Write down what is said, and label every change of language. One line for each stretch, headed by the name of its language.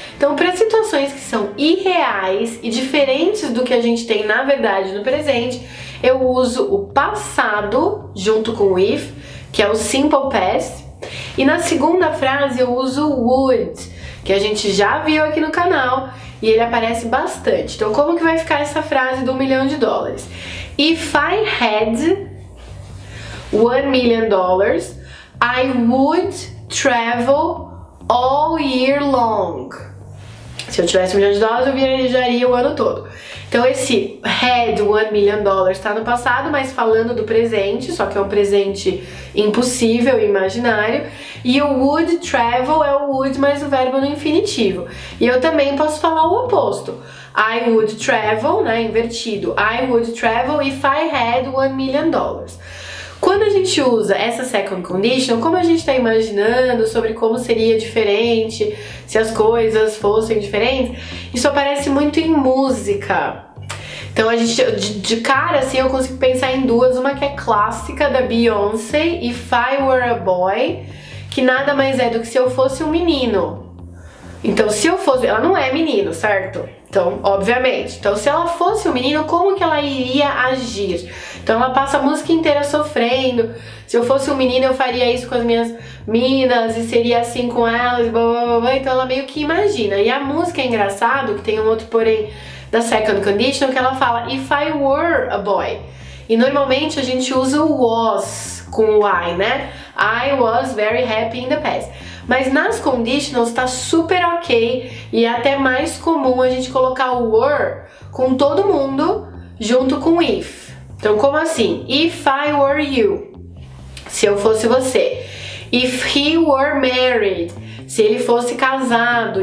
Portuguese: Então, para situações que são irreais e diferentes do que a gente tem na verdade no presente, eu uso o passado junto com o if, que é o simple past. E na segunda frase eu uso o would, que a gente já viu aqui no canal e ele aparece bastante. Então como que vai ficar essa frase do $1 milhão?
English: If I had $1 million, I would travel all year long.
Portuguese: Se eu tivesse $1 milhão, eu viajaria o ano todo. Então esse
English: had $1 million
Portuguese: está no passado, mas falando do presente, só que é um presente impossível, imaginário. E o would travel é o would mais o verbo no infinitivo. E eu também posso falar o oposto.
English: I would travel,
Portuguese: né, invertido.
English: I would travel if I had $1 million.
Portuguese: Quando a gente usa essa second condition, como a gente está imaginando sobre como seria diferente, se as coisas fossem diferentes, isso aparece muito em música. Então a gente, de cara assim, eu consigo pensar em duas, uma que é clássica da Beyoncé, If I Were a Boy, que nada mais é do que se eu fosse um menino. Então se eu fosse, ela não é menino, certo? Então, obviamente. Então, se ela fosse um menino, como que ela iria agir? Então, ela passa a música inteira sofrendo. Se eu fosse um menino, eu faria isso com as minhas minas e seria assim com elas, blá, blá, blá, blá. Então, ela meio que imagina. E a música é engraçado, que tem um outro porém da second condition, que ela fala
English: If I were a boy.
Portuguese: E normalmente a gente usa o was com o I, né?
English: I was very happy in the past.
Portuguese: Mas nas conditionals tá super ok e é até mais comum a gente colocar o were com todo mundo junto com if. Então, como assim?
English: If I were you,
Portuguese: se eu fosse você.
English: If he were married,
Portuguese: se ele fosse casado.